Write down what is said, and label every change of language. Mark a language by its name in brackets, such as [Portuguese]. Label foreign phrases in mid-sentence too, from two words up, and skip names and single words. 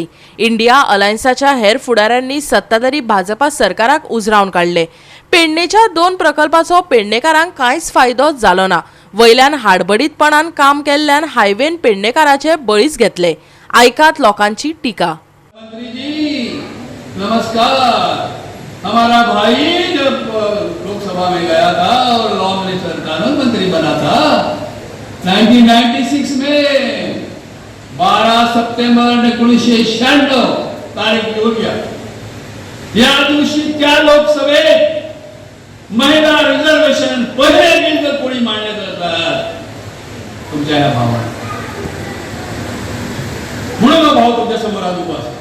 [Konkani] इंडिया अलायन्साच्या हेर फुडाऱ्यांनी सत्ताधारी भाजपा सरकाराक उजरावन काडले. पेडणेच्या 2 प्रकल्पाचो पेडणेकारांक कांयच फायदो जालो ना. वयल्यान हाडबडीतपणान काम केल्ल्यान हायवेन पेडणेकाराचे बळीच घेतले. आयकात लोकांची टिका. [Hindi] मंत्री जी नमस्कार. हमारा भाई जब लोकसभा में गया था और [English] law minister [Hindi] कानून मंत्री बना था 1996 में 12 [Marathi] सप्टेंबर 1996 तारीख घेऊया. या दिवशी त्या लोकसभेत महिला रिझर्वेशन पहिले बिल जर कोणी मांडण्यात जातात तुमच्या या भावाने म्हणून हा भाव तुमच्या समोर आज उभा आहे.